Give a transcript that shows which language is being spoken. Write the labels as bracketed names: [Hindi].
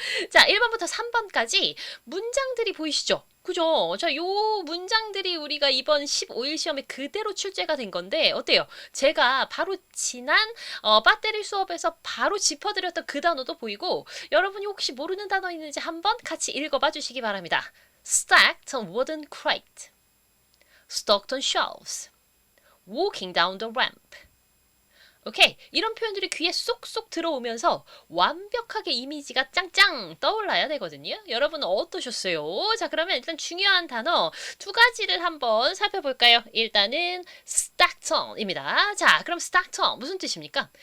[Korean] 자, 1번부터 3번까지 문장들이 보이시죠? 그죠? 자, 요 문장들이 우리가 이번 15일 시험에 그대로 출제가 된 건데 어때요? 제가 바로 지난 배터리 수업에서 바로 짚어드렸던 그 단어도 보이고 여러분이 혹시 모르는 단어 있는지 한번 같이 읽어봐 주시기 바랍니다. [English] Stacked on wooden crate, stocked on shelves, walking down the ramp. [Korean] 오케이, 이런 표현들이 귀에 쏙쏙 들어오면서 완벽하게 이미지가 짱짱 떠올라야 되거든요. 여러분은 어떠셨어요? 자, 그러면 일단 중요한 단어 두 가지를 한번 살펴볼까요? 일단은 stacked on입니다. 자, 그럼 stacked on 무슨 뜻입니까?